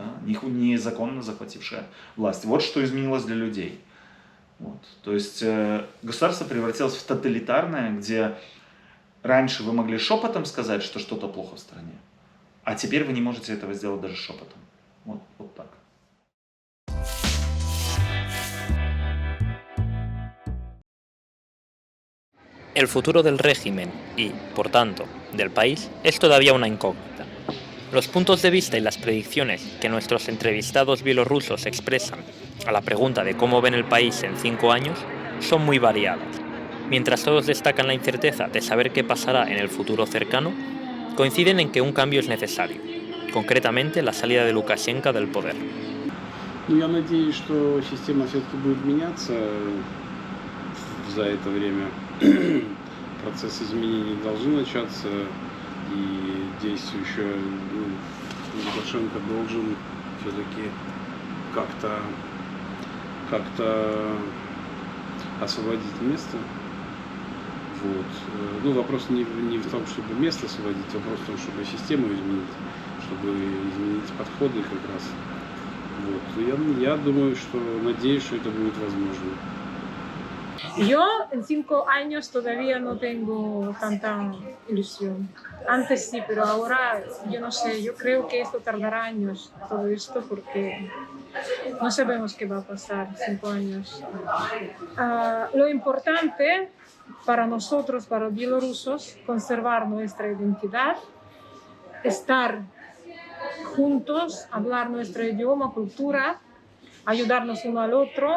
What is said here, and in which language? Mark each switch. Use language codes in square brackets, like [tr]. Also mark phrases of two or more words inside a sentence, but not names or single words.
[ru] Незаконно захватившая власть. Вот что изменилось для людей. Вот. То есть государство превратилось в тоталитарное, где раньше вы могли шепотом сказать, что что-то плохо в стране, а теперь вы не можете этого сделать даже шепотом. Вот так. [es] El futuro del régimen y, por tanto, del país es todavía una incógnita. Los puntos de vista y las predicciones que nuestros entrevistados bielorrusos expresan a la pregunta de cómo ven el país en 5 años son muy variadas. Mientras todos destacan la incerteza de saber qué pasará en el futuro cercano, coinciden en que un cambio es necesario, concretamente la salida de Lukashenko del poder. [ru] Я надеюсь, что система все-таки будет меняться за это время. Процесс изменений должен начаться, и действующий Лукашенко должен все-таки как-то освободить место. Вот. Ну, вопрос не в том, чтобы место освободить, вопрос в том, чтобы систему изменить, чтобы изменить подходы как раз. Вот. Я думаю, что надеюсь, что это будет возможно. [es] Yo en 5 años todavía no tengo tanta ilusión. Antes sí, pero ahora yo no sé, yo creo que esto tardará años, todo esto, porque no sabemos qué va a pasar 5 años. Lo importante para nosotros, para los bielorrusos, conservar nuestra identidad, estar juntos, hablar nuestro idioma, cultura, ayudarnos uno al otro.